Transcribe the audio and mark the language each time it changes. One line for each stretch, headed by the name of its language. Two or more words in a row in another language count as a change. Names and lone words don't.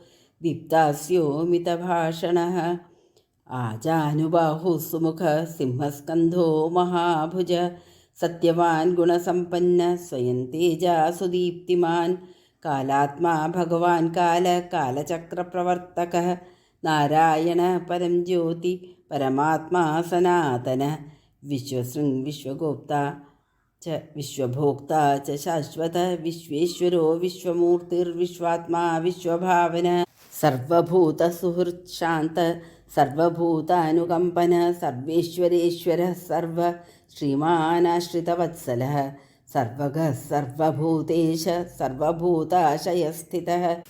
Sanskrit: ദീപ്താസ്യോമിതഭാഷണഃ ആജാനുബാഹു സുമുഖ സിംഹസ്കന്ധോ മഹാഭുജ സത്യവാൻ ഗുണസമ്പന്ന സ്വയം തേജാ സുദീപ്തിമാൻ കാലാത്മാ ഭഗവാൻ കാല കാലചക്രപ്രവർത്തക നാരായണ പരം ജ്യോതി പരമാത്മാ സനാതന വിശ്വശൃംഗ് വിശ്വഗോപ്ത च विश्वभोक्ता च शाश्वत विश्वेश्वरो विश्वमूर्तिर्विश्वात्मा विश्वभावन सर्वभूतसुहृत् शान्त सर्वभूतानुकम्पन सर्वेश्वरेश्वरः सर्व श्रीमानाश्रितवत्सलः सर्वगः सर्वभूतेश सर्वभूताशयस्थितः